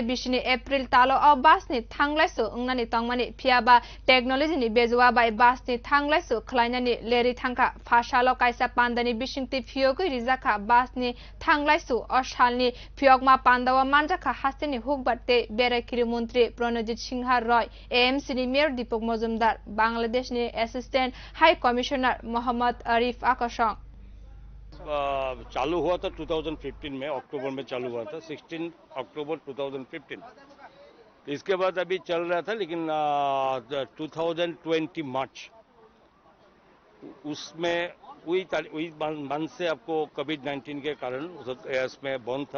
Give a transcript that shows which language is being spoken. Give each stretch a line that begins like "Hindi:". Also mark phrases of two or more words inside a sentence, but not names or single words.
Kok Borok: बिसिनि एप्रिल तालो अ बासनि थांलायसु अंनानि तंमानि फियाबा टेक्नोलॉजी नि बेजुवा बाय बासनि थांलायसु खलायनानि लेरि थांखा फासाल कायसा पान्दानि बिसिंति फियोगै रिजाखा बासनि थांलायसु अ सालनि फियगमा पान्दावा मानजाखा हास्तेनि हुकबाते बेरायखिरि मन्त्री प्रणजित सिंह रॉय एएमसी नि मेयर दीपक मजुमदार बांग्लादेशनि
English: assistant high commissioner
Kok Borok: मोहम्मद आरिफ आकाशों
Hindi: चालू हुआ था 2015 में अक्टूबर में चालू हुआ था 16 अक्टूबर 2015। इसके बाद अभी चल रहा था लेकिन 2020 मार्च उसमें वही मंथ से आपको कोविड-19 के कारण उसमें बंद था।